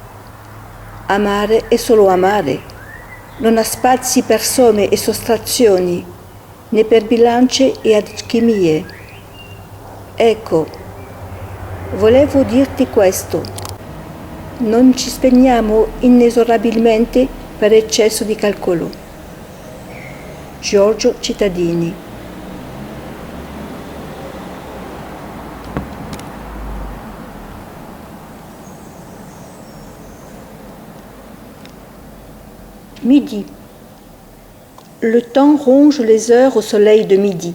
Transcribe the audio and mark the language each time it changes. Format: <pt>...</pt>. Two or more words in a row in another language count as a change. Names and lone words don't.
<it>Amare è solo amare, non ha spazi per somme e sottrazioni, né per bilance e alchimie. Ecco, volevo dirti questo. Non ci spegniamo inesorabilmente per eccesso di calcolo. Giorgio Cittadini.</it> <fr>Midi. Le temps ronge les heures au soleil de midi.</fr>